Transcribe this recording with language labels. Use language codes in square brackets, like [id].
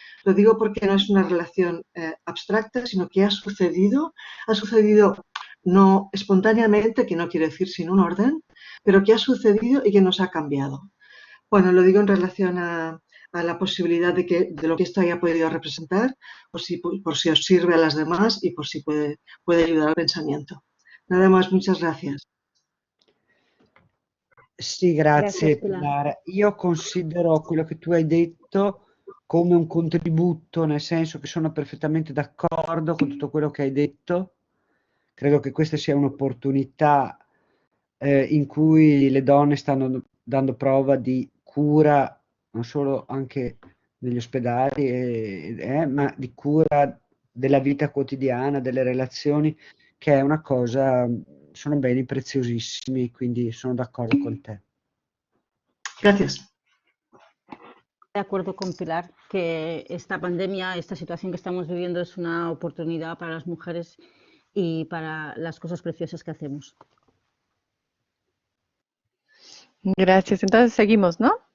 [es] Lo digo porque no es una relación abstracta, sino que ha sucedido no espontáneamente, que no quiere decir sin un orden, pero que ha sucedido y que nos ha cambiado. Bueno, lo digo en relación a la posibilidad de lo que esto haya podido representar, por si os sirve a las demás y por si puede ayudar al pensamiento. Nada más, muchas gracias. [it] Sì, grazie Pilar. Io considero quello che tu hai detto come un contributo, nel senso che sono perfettamente d'accordo con tutto quello che hai detto. Credo che questa sia un'opportunità in cui le donne stanno dando prova di cura, non solo anche negli ospedali, ma di cura della vita quotidiana, delle relazioni, che è una cosa sono beni preziosissimi, quindi sono d'accordo con te. [es] Gracias. De acuerdo con Pilar, que esta pandemia, esta situación que estamos viviendo es una oportunidad para las mujeres y para las cosas preciosas que hacemos. Gracias. Entonces seguimos, ¿no?